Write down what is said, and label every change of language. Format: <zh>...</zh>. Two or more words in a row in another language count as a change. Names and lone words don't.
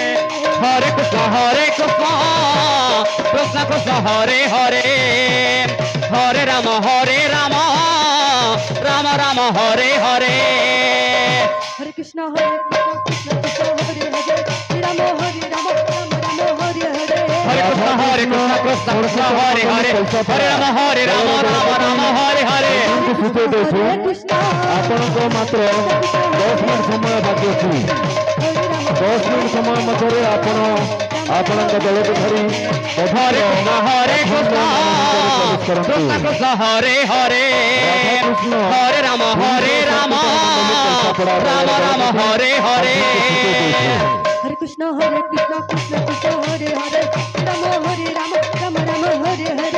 <sa>हरे कृष्ण कृष्ण हरे हरे हरे राम राम राम हरे हरे हरे कृष्ण कृष्ण हरे हरे राम राम हरे हरे हरे कृष्ण कृष्ण हरे हरे हरे राम राम राम हरे हरे हरे कृष्ण</sa> <or>ଆପଣଙ୍କ ମାତ୍ର 10 ମିନିଟ୍ ସମୟ ବାକି ଅଛି 10 ମିନିଟ୍ ସମୟ ମଧ୍ୟରେ ଆପଣ ଆପଣଙ୍କ ଦଳକୁ ଧରି</or> <sa>हरे कृष्ण कृष्ण हरे हरे हरे राम राम राम हरे हरे हरे कृष्ण कृष्ण हरे हरे राम राम हरे हरे</sa>